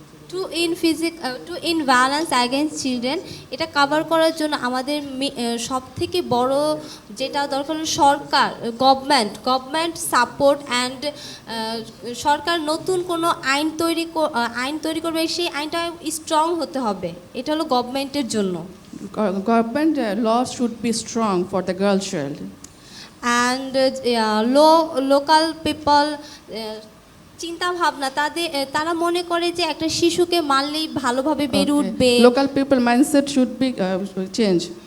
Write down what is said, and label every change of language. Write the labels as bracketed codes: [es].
[en] to in violence against children, [bn] এটা cover করার জন্য আমাদের সব থেকে বড় যেটা দরকার হলো সরকার, গভর্নমেন্ট সাপোর্ট অ্যান্ড সরকার নতুন কোনো আইন তৈরি করবে, সেই আইনটা স্ট্রং হতে হবে, এটা হলো গভর্নমেন্টের জন্য। [en] Government law should be strong for the girl child. And local people [bn] চিন্তা ভাবনা তারা মনে করে যে একটা শিশুকে মারলেই ভালোভাবে বেড়ে উঠবে। [en] Local people mindset should be change.